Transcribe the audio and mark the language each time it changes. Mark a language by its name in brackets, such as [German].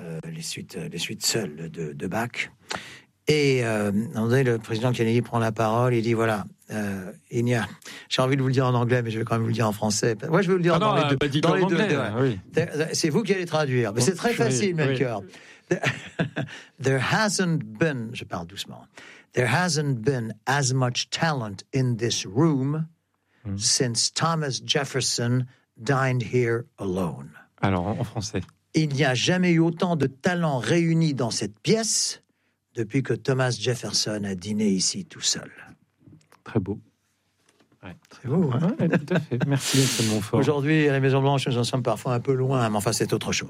[French] les suites seules de Bach. Et le président Kennedy prend la parole, il dit voilà, j'ai envie de vous le dire en anglais, mais je vais quand même vous le dire en français. Moi, je vais vous le dire dans les deux. C'est vous qui allez traduire. Mais c'est très facile, Melchior. [English] There hasn't been, [French] je parle doucement, [English] there hasn't been as much talent in this room since Thomas Jefferson dined here alone. [French] Alors, en français. Il n'y a jamais eu autant de talents réunis dans cette pièce depuis que Thomas Jefferson a dîné ici tout seul. Très beau. Ouais, tout à fait. Merci, M. Montfort. Aujourd'hui, à la Maison-Blanche, nous en sommes parfois un peu loin, mais enfin, c'est autre chose.